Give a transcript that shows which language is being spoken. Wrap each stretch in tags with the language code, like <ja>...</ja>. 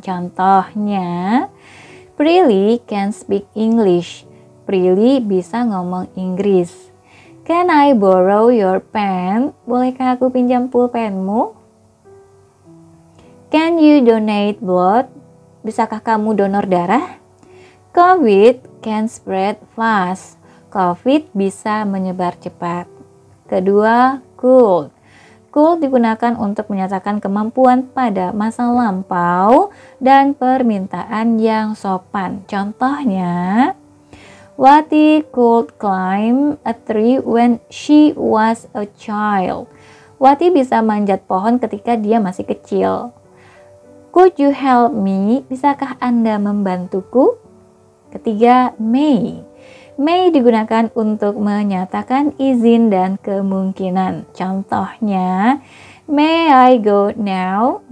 <en>Contohnya, Prilly can speak English.</en> <id>Prilly bisa ngomong Inggris.</id> <en>Can I borrow your pen?</en> <id>Bolehkah aku pinjam pulpenmu?</id> <en>Can you donate blood?</en> <id>Bisakah kamu donor darah?</id> <en>COVID can spread fast.</en> <id>COVID bisa menyebar cepat. Kedua, could. Could digunakan untuk menyatakan kemampuan pada masa lampau dan permintaan yang sopan.</id> <en>Contohnya, Wati could climb a tree when she was a child.</en> <id>Wati bisa manjat pohon ketika dia masih kecil.</id> <en>Could you help me?</en> <id>Bisakah Anda membantuku? Ketiga, may. May digunakan untuk menyatakan izin dan kemungkinan.</id> <en>Contohnya, may I go now?</en>